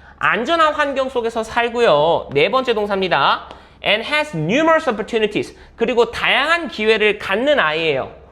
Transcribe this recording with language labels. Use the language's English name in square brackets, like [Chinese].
[Korean] 안전한 환경 속에서 살고요. 네 번째 동사입니다. [English] and has numerous opportunities. [Korean] 그리고 다양한 기회를 갖는 아이예요.